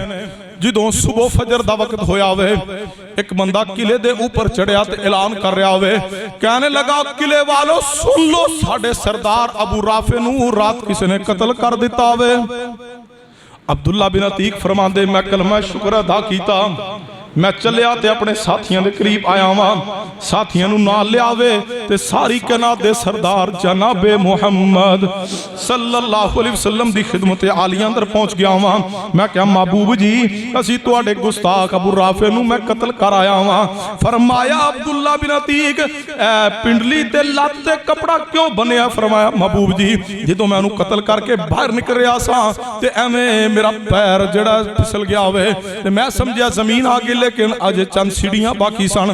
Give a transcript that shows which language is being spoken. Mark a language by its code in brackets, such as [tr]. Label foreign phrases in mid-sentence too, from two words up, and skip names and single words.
[pa] جدوں صبح فجر دا وقت ہویا وے، ایک بندہ قلعے دے اوپر چڑھیا تے اعلان کر رہا وے، کہنے لگا قلعے والوں سن لو، ساڈے سردار ابو رافع نوں رات کسی نے قتل کر دتا وے. عبداللہ بن عتیک فرماندے میں کلمہ شکر ادا کیتا، میں چلیا تے اپنے ساتھیوں کے قریب آیا واں. ساتھیوں نوں نال لیا وے تے ساری کائنات دے سردار جنابے محمد [ar] صلى الله عليه وسلم [pa] دی خدمت عالیہ اندر پہنچ گیا واں. میں کیا محبوب جی اسی تہاڈے گستاخ ابو رافع نوں میں قتل کر آیا واں. فرمایا عبداللہ بن عتیک پنڈلی تے لت تے کپڑا کیوں بنیا? فرمایا محبوب جی جدوں میں اوہنوں قتل کرکے باہر نکل رہا سا تے ایویں میرا پیر جیہڑا پھسل گیا وے تے میں سمجھیا زمین آ گئی، لیکن اجے چند سیڑھیاں باقی سن.